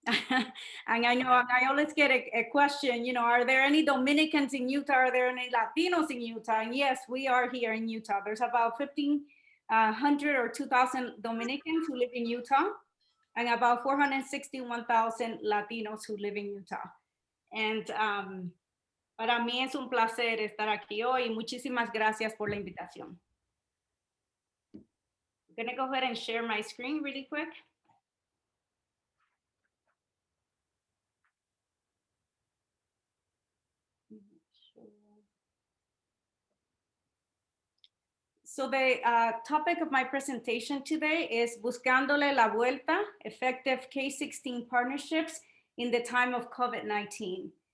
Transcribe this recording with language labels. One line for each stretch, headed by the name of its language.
English: And I know I always get a question, are there any Dominicans in Utah? Are there any Latinos in Utah? And yes, we are here in Utah. There's about 1,500 or 2,000 Dominicans who live in Utah, and about 461,000 Latinos who live in Utah.
Spanish: And para mí es un placer estar aquí hoy. Muchísimas gracias por la invitación.
English: I'm going to go ahead and share my screen really quick. So the topic of my presentation today is
Spanish: Buscándole la vuelta,
English: effective K-16 partnerships in the time of COVID-19.